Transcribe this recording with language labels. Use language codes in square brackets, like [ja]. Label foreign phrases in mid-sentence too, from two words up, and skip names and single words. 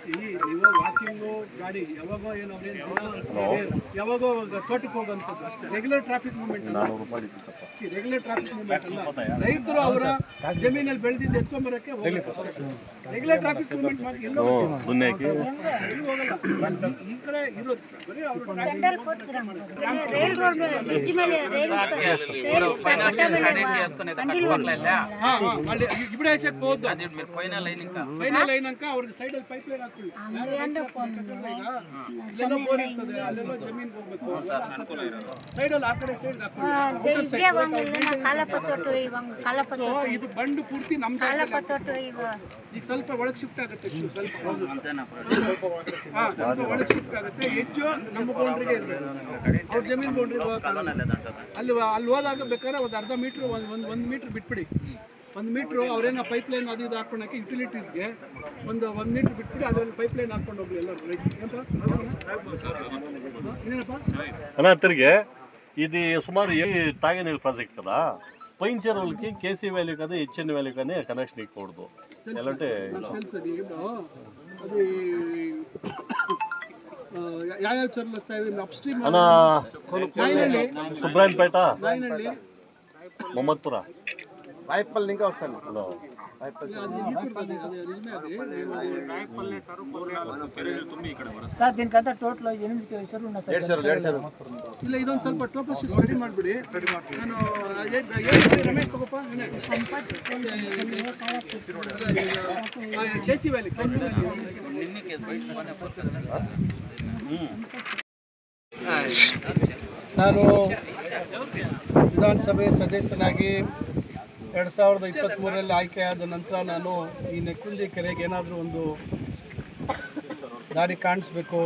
[kn] ನೀವು ವಾಕಿಂಗು ಗಾಡಿ ಯಾವಾಗೋ ಏನೋ ಯಾವಾಗೋ ತೋಟಕ್ಕೆ ಹೋಗೋಂಥದ್ದು ಅಷ್ಟೇ. [en] regular traffic movement [kn] ಅಲ್ಲ, [en] regular traffic movement [kn] ಅಲ್ಲ. ರೈತರು ಅವರ ಜಮೀನಲ್ಲಿ ಬೆಳೆದಿದ್ದು ಎತ್ಕೊಂಬರಕ್ಕೆ [en] regular traffic movement [kn] ಮಾಡಿ ಎಲ್ಲೋ ಹೋಗಲ್ಲ. ಈ ಕಡೆ ಇರೋದು ಬರೀ ಅವರು [te] ఇప్పుడు వేసాక పోవద్దు ఫైనల్ అయినాక [kn] ಅವ್ರಿಗೆ ಸೈಡಲ್ಲಿ [en] pipe line [kn] ಹಾಕೊಳ್ಳಿ. ಇಲ್ಲೆಲ್ಲ ಬೋರ್ ಇರ್ತದೆ, ಅಲ್ಲೆಲ್ಲ ಜಮೀನ್ಗೆ ಹೋಗ್ಬೇಕು. ಸೈಡಲ್ಲಿ ಆ ಕಡೆ ಸೈಡ್ ಹಾಕೊಳ್ಳಿ. ಇದು ಬಂಡು ಪೂರ್ತಿ ನಮ್ಮ ಈಗ ಸ್ವಲ್ಪ ಒಳಗೆ ಶಿಫ್ಟ್ ಆಗುತ್ತೆ, ಸ್ವಲ್ಪ ಒಳಗೆ ಶಿಫ್ಟ್ ಆಗುತ್ತೆ. ಹೆಚ್ಚು ನಮ್ಮ ಬೌಂಡ್ರಿಗೆ ಇರಬೇಕು, ಅವ್ರ ಜಮೀನು ಬೌಂಡ್ರಿಗೆ ಹೋಗಲ್ಲ. ಅಲ್ಲಿ ಹೋದಾಗ ಬೇಕಾದ್ರೆ ಒಂದು ಅರ್ಧ ಮೀಟ್ರ್ ಒಂದು ಮೀಟ್ರ್ ಬಿಟ್ಬಿಡಿ. 1 ಮೀಟ್ರು ಅವ್ರೇನೋ [en] pipe line [kn] ಅದು ಇದು ಹಾಕೊಂಡಾಕಿ ಯುಟಿಲಿಟೀಸ್ಗೆ ಒಂದು 1 ಮೀಟ್ರ್ ಬಿಟ್ಬಿಡಿ, ಅದರಲ್ಲಿ [en] pipe line [kn] ಹಾಕೊಂಡು ಹೋಗ್ಲಿ ಎಲ್ಲರೂ. ಇನ್ನೇನಪ್ಪ ಅಣ್ಣ ತಿರ್ಗಿ [te] ఇది సుమారు తాగే నీళ్ళు ప్రాజెక్ట్ కదా పైన చెరువులకి కేసీ వ్యాలీ కానీ హెచ్ఎన్ వ్యాలీ కానీ కనెక్షన్ ఇవ్వకూడదు ఎలాంటి తెలుసది అది యాయావ చెరువులు వస్తాయి [en] up stream [te] సుబ్రాయన్పేట మొహమ్మద్పుర రాయపల్లి ఇంకా వస్తాను సార్ దీనికంతా టోటల్ 8 చెరువులు ఉన్నాయి సార్. [kn] ಇಲ್ಲ ಇದೊಂದು ಸ್ವಲ್ಪ [en] topography study [kn] ಮಾಡಿಬಿಡಿ. ನಾನು ರಮೇಶ್ ತಗೋಪ್ಪ ಕೆಸಿ ವ್ಯಾಲಿ ನಾನು ವಿಧಾನಸಭೆ ಸದಸ್ಯನಾಗಿ 2023ರಲ್ಲಿ ಆಯ್ಕೆಯಾದ ನಂತರ ನಾನು ಈ ನೆಕ್ಕುಂದಿ ಕೆರೆಗೆ ಏನಾದರೂ ಒಂದು ದಾರಿ ಕಾಣಿಸ್ಬೇಕು.